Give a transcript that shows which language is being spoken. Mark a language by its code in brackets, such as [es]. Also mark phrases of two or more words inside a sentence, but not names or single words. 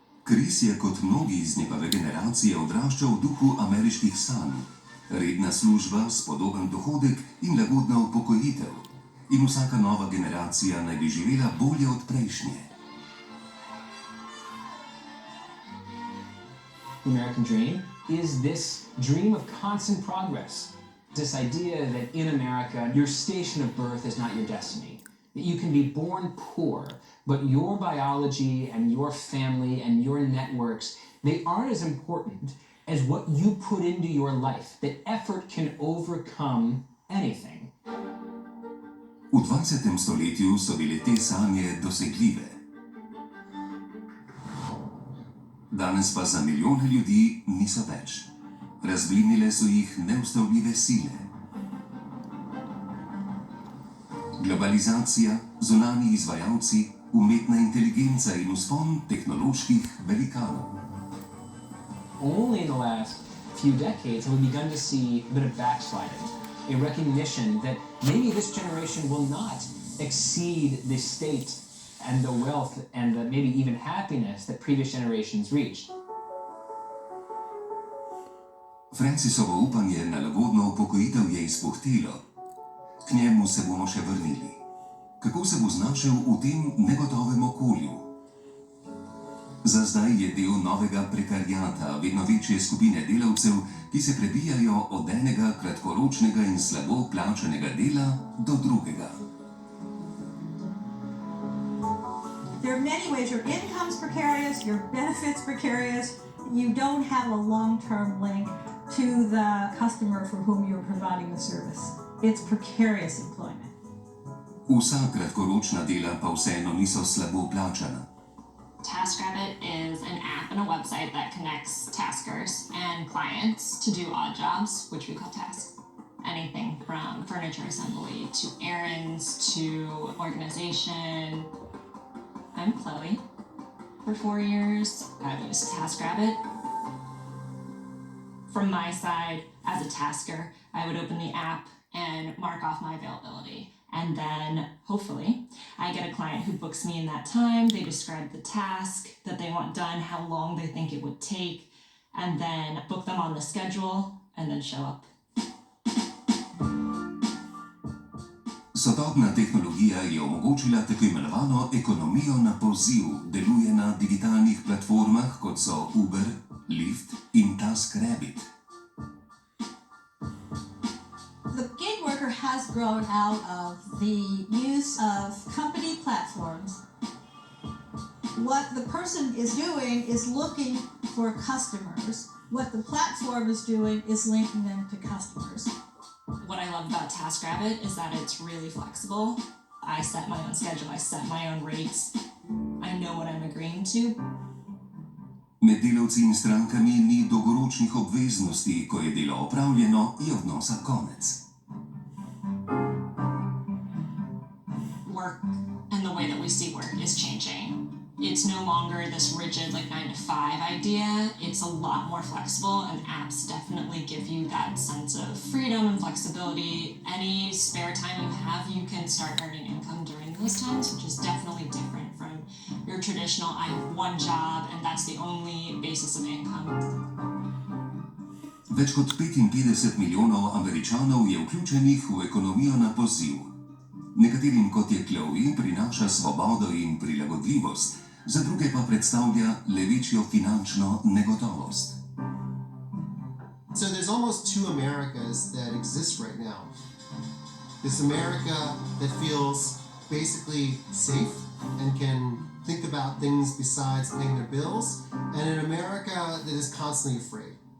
[sl] Chris je kot mnogi iz njegove generacije odraščal v duhu ameriških sanj. Redna služba, spodoben dohodek in lagodna upokojitev. In vsaka nova generacija naj bi živela bolje od prejšnje. [en] The American dream is this dream of constant progress. This idea that in America, your station of birth is not your destiny. That you can be born poor, but your biology and your family and your networks, they aren't as important as what you put into your life. That effort can overcome anything. [sl] V 20. stoletju so bile te sanje dosegljive. Danes pa za milijone ljudi niso več. Razblinile so jih neustavljive sile. Globalizacija, zunanji izvajalci, umetna inteligenca in vzpon tehnoloških velikanov. [en] Only in the last few decades have we begun to see a bit of backsliding, a recognition that maybe this generation will not exceed the state and the wealth and the maybe even happiness that previous generations reached. [sl] Francisovo upanje na lagodno upokojitev je izpuhtelo. K njemu se bomo še vrnili. Kako se bo znašel v tem negotovem okolju? Za zdaj je del novega prekariata, vedno večje skupine delavcev, ki se prebijajo od enega kratkoročnega in slabo plačanega dela do drugega. [en] There are many ways your income's precarious, your benefits precarious. You don't have a long-term link to the customer for whom you're providing the service. It's precarious employment. [sl] Vsa kratkoročna dela pa vseeno niso slabo plačana. [en] TaskRabbit is an app and a website that connects taskers and clients to do odd jobs, which we call tasks. Anything from furniture assembly to errands to organization. I'm Chloe. For 4 years, I've used TaskRabbit. From my side, as a tasker, I would open the app and mark off my availability. And then, hopefully, I get a client who books me in that time. They describe the task that they want done, how long they think it would take, and then book them on the schedule, and then show up. [sl] Sodobna tehnologija je omogočila tako imenovano ekonomijo na poziv, deluje na digitalnih platformah, kot so Uber, Lyft in TaskRabbit. [en] The gig worker has grown out of the use of company platforms. What the person is doing is looking for customers. What the platform is doing is linking them to customers. What I love about TaskRabbit is that it's really flexible. I set my own schedule, I set my own rates. I know what I'm agreeing to. [sl] Med delavci in strankami ni dolgoročnih obveznosti, ko je delo opravljeno, je odnosa konec. [en] Work and the way that we see work is changing. It's no longer this rigid 9 to 5 idea. It's a lot more flexible, and apps definitely give you that sense of freedom and flexibility. Any spare time you have, you can start earning income during those times, which is definitely different from your traditional, I have one job and that's the only basis of income. [sl] Več kot 55 milijonov Američanov je vključenih v ekonomijo na poziv. Nekaterim, kot je Chloe, prinaša svobodo in prilagodljivost, za druge pa predstavlja le večjo finančno negotovost. [en] So there's almost two Americas that exist right now. This America that feels basically safe and can think about things besides paying their bills, and an America that is constantly afraid.